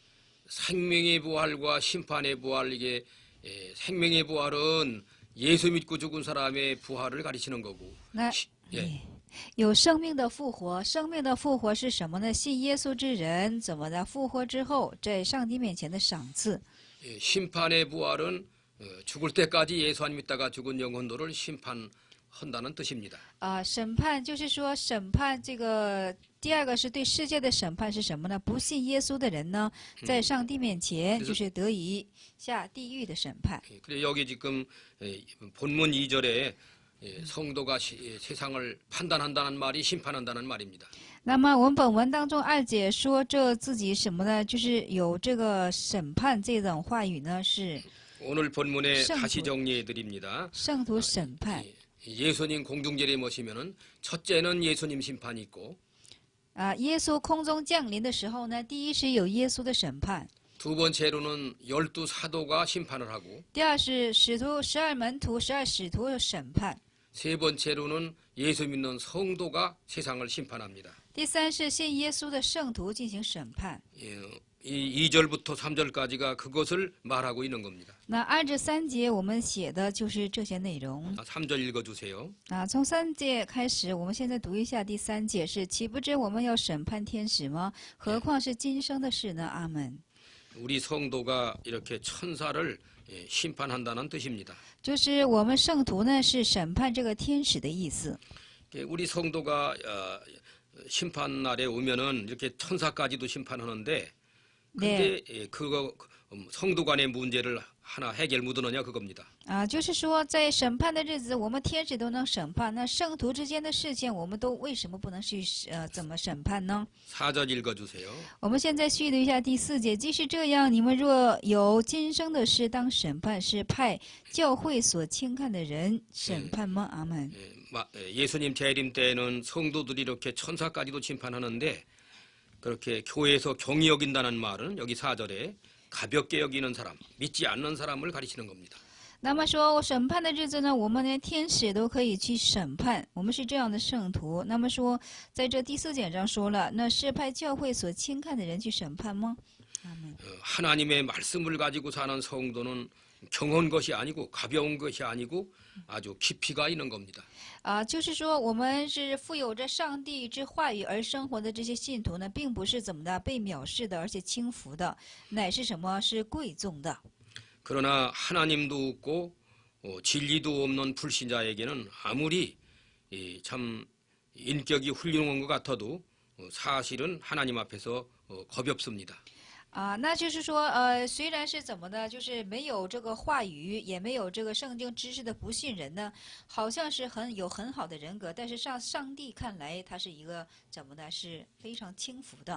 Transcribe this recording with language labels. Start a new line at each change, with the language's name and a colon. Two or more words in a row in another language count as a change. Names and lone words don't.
Korean: 생명의 부활과 심판의 부활 이게 생명의 부활은 예수 믿고 죽은 사람의 부활을 가리키는 거고
Chinese: 那
Korean: 예.
Chinese: 有生命的复活，生命的复活是什么呢？信耶稣之人怎么的复活之后，在上帝面前的赏赐。
Korean: 심판의 부활은 죽을 때까지 예수 안 믿다가 죽은 영혼들을 심판한다는 뜻입니다.
Chinese: 审判就是说审判这个。第二个是对世界的审判是什么呢？不信耶稣的人呢，在上帝面前就是得以下地狱的审判。
Korean: 그래 여기 지금 본문 2절에 성도가 세상을 판단한다는 말이 심판한다는 말입니다.
Chinese: 那么我们本文当中2节说这自己什么呢？就是有这个审判这种话语呢，是
Korean: 오늘 본문에 다시 정리해 드립니다.
Chinese: 圣徒审判。
Korean: 예수님 공중재림 오시면은 첫째는 예수님 심판이 있고
Chinese: 耶稣空中降临的时候呢，第一是有耶稣的审判，
Korean: 두 번째로는 12 사도가 심판을 하고
Chinese: 第二是使徒12门徒、12使徒的审判，
Korean: 세 번째로는 예수 믿는 성도가 세상을 심판합니다.
Chinese: 第三是信耶稣的圣徒进行审判。
Korean: 이 2절부터 3절까지가 그것을 말하고 있는 겁니다.
Chinese: 那2至3节我们写的就是这些内容。
Korean: 3절 읽어주세요.
Chinese: 从3节开始，我们现在读一下第3节是：岂不知我们要审判天使吗？何况是今生的事呢？阿门。
Korean: 우리 성도가 이렇게 천사를 심판한다는 뜻입니다.
Chinese: 就是我们圣徒呢，是审判这个天使的意思。
Korean: 우리 성도가 심판 날에 오면은 이렇게 천사까지도 심판하는데 근데 그거 성도 간의 문제를 하나 해결 못 하느냐 그겁니다.
Chinese: 就是说在审判的日子，我们天使都能审判，那圣徒之间的事情，我们都为什么不能去怎么审判呢？
Korean: 4절 읽어주세요.
Chinese: 我们现在续读一下第4节。即使这样，你们若有今生的事当审判，是派教会所轻看的人审判吗？阿门。
Korean: 예수님 재림 때는 성도들이 이렇게 천사까지도 심판하는데 그렇게 교회에서 경히 여긴다는 말은 여기 4절에 가볍게 여기는 사람, 믿지 않는 사람을 가리키는 겁니다.
Chinese: 那么说审判的日子呢，我们连天使都可以去审判，我们是这样的圣徒。那么说，在这第4节上说了，那是派教会所轻看的人去审判吗？阿门。
Korean: 하나님의 말씀을 가지고 사는 성도는 경한 것이 아니고 가벼운 것이 아니고 아주 깊이가 있는 겁니다.
Chinese: 就是说我们是富有着上帝之话语而生活的这些信徒呢，并不是怎么的被藐视的，而且轻浮的，乃是什么？是贵重的。
Korean: 그러나 하나님도 없고 진리도 없는 불신자에게는 아무리 참 인격이 훌륭한 것 같아도 사실은 하나님 앞에서 겁이 없습니다.
Chinese: 啊，那就是说，虽然是怎么的，就是没有这个话语，也没有这个圣经知识的不信人呢，好像是有很好的人格，但是上帝看来，他是一个怎么的，是非常轻浮的。